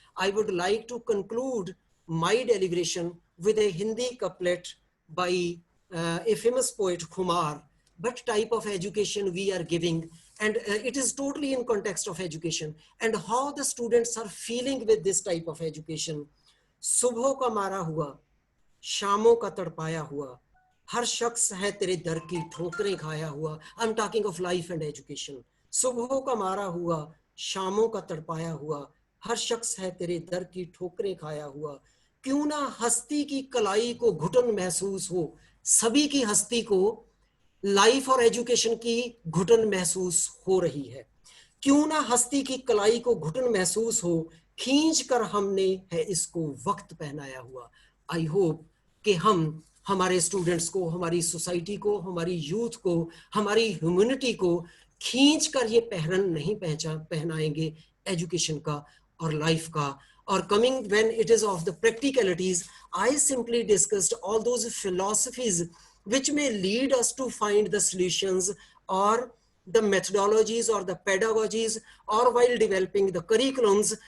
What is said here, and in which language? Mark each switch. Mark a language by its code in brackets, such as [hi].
[en] I would like to conclude my deliberation with a Hindi couplet by a famous poet, Kumar. What type of education we are giving, and it is totally in context of education and how the students are feeling with this type of education. [hi] Subho ka mara hua, शामों का तड़पाया हुआ, हर शख्स है तेरे दर की ठोकरें खाया हुआ. [en] I am talking of life and education. [hi] सुबहों का मारा हुआ, शामों का तड़पाया हुआ, हर शख्स है तेरे दर की ठोकरें खाया हुआ. क्यों ना हस्ती की कलाई को घुटन महसूस हो, सभी की हस्ती को लाइफ और एजुकेशन की घुटन महसूस हो रही है. क्यों ना हस्ती की कलाई को घुटन महसूस हो, खींच कर हमने है इसको वक्त पहनाया हुआ. आई होप कि हम हमारे स्टूडेंट्स को, हमारी सोसाइटी को, हमारी यूथ को, हमारी ह्यूमैनिटी को खींच कर ये पहरन नहीं पहनाएंगे एजुकेशन का और लाइफ का. [en] और coming when it is of the practicalities, I simply discussed all those philosophies which may lead us to find the solutions or the methodologies or the pedagogies or while developing the curriculums.